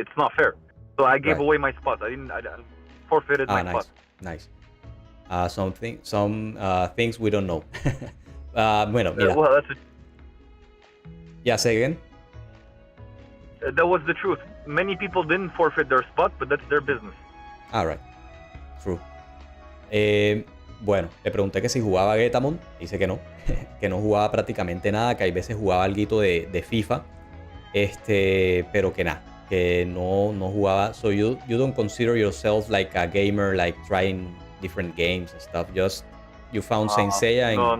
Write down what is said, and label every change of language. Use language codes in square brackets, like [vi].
[en] It's not fair. So I gave away my spot. I forfeited my spot. Nice. Some things we don't know. [es] Bueno, mira. [en] Well, Yeah, say again. That was the truth. Many people didn't forfeit their spot, but that's their business. All right. True. [es] Bueno, le pregunté que si jugaba Getamon. Dice que no. Que no jugaba prácticamente nada. Que hay veces jugaba alguito de FIFA. Pero que nada. Que no jugaba. [en] So you don't consider yourself like a gamer, like trying different games and stuff. Just you found Saint Seiya and